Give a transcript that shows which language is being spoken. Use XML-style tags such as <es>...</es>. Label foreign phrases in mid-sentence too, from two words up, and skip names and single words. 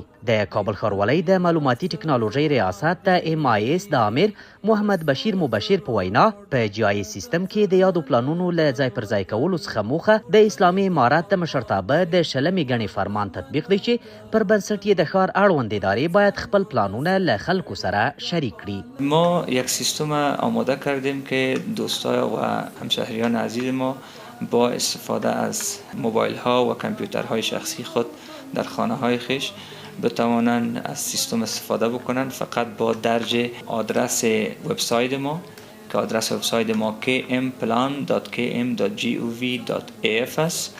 <ps>د کابل ښاروالۍ د معلوماتي ټکنالوژۍ ریاست د MIS د امیر محمد بشیر مبشر په وینا په جایز سیستم کې د یادو پلانونو له ځای پر ځای کولو څخه موخه د اسلامي امارات د مشرتابه د 20 ګڼې فرمان تطبیق دی چې پر بنسټ یې د ښار اړوند ادارې باید خپل پلانونه له خلکو سره شریک کړي.</ps> <fa>ما یک سیستم آماده کردیم که دوستای و همشهریان عزیز ما با استفاده از موبایل ها و کامپیوترهای شخصی خود در خانه های خیش بتوانند از سیستم استفاده بکنند، فقط با درج آدرس وبسایت ما که آدرس وبسایت ما kmplan.km.gov.af است.</fa>